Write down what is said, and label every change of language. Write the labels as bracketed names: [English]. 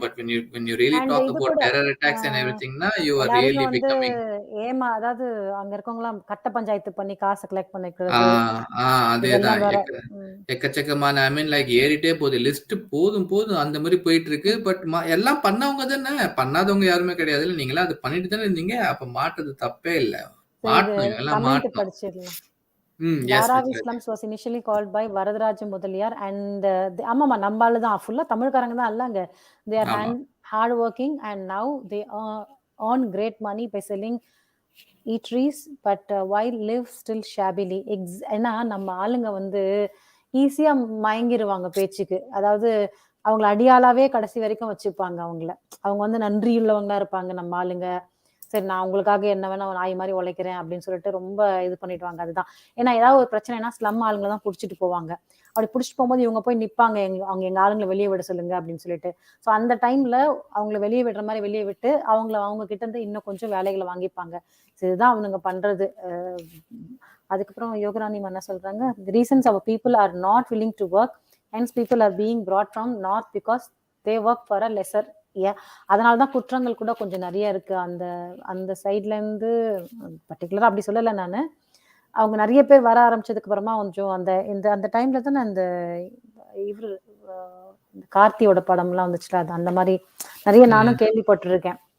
[English] but when you really talk about terror attacks and everything na you are really becoming [Tamil] அதாவது அங்க இருக்கவங்கலாம் கட்ட பஞ்சாயத்து பண்ணி காசை கலெக்ட் பண்ணிக்கிறது. அதேதான் எக்கச்சக்கமான [English] I mean like [Tamil] ஏறிட்டே போகுது லிஸ்ட். போதும் அந்த மாதிரி போயிட்டு இருக்கு. பட் எல்லாம் பண்ணவங்க தானே, பண்ணாதவங்க யாருமே கிடையாது. இல்லை நீங்களா அது பண்ணிட்டு தானே இருந்தீங்க. அப்ப மாட்டுறது தப்பே இல்லை. மாட்டணும் எல்லாம் மாட்டணும். [English] Dharavi slums was initially called by Varadaraja Mudaliar and [Tamil] ஆமாமா நம்மால தான் ஃபுல்லா தமிழ்காரங்க தான் எல்லாங்க. [English] They are hard working and now they earn great money by selling eateries but while live still shabbily. [Tamil] ஏன்னா நம்ம ஆளுங்க வந்து ஈஸியா மயங்கிருவாங்க பேச்சுக்கு. அதாவது அவங்கள அடியாளாவே கடைசி வரைக்கும் வச்சுப்பாங்க அவங்கள. அவங்க வந்து நன்றி உள்ளவங்களா இருப்பாங்க நம்ம ஆளுங்க. சரி நான் உங்களுக்காக என்ன வேணா நாய் மாதிரி உழைக்கிறேன் அப்படின்னு சொல்லிட்டு ரொம்ப இது பண்ணிடுவாங்க. அதுதான் ஏன்னா ஏதாவது ஒரு பிரச்சனைனா ஸ்லம் ஆளுங்களை தான் புடிச்சிட்டு போவாங்க. அப்படி புடிச்சிட்டு போகும்போது இவங்க போய் நிப்பாங்க, அவங்க எங்க ஆளுங்களை வெளியே விட சொல்லுங்க அப்படின்னு சொல்லிட்டு. ஸோ அந்த டைம்ல அவங்களை வெளியே விடுற மாதிரி வெளியே விட்டு அவங்க கிட்ட இருந்து இன்னும் கொஞ்சம் வேலைகளை வாங்கிப்பாங்க. இதுதான் அவனுங்க பண்றது. அதுக்கப்புறம் யோகராணி என்ன சொல்றாங்க, [English] the reasons our people are not willing to work, hence people are being brought from north because they work for a lesser. [Tamil] அதனாலதான் குற்றங்கள் கூட கொஞ்சம் நிறைய இருக்கு அந்த சைட்ல இருந்து. பர்டிகுலரா அப்படி சொல்லல நானு. அவங்க நிறைய பேர் வர ஆரம்பிச்சதுக்கு அப்புறமா கொஞ்சம் அந்த டைம்ல தானே அந்த இவரு கார்த்தியோட படம் எல்லாம் வந்துச்சுல, அது அந்த மாதிரி நிறைய நானும் கேள்விப்பட்டிருக்கேன்.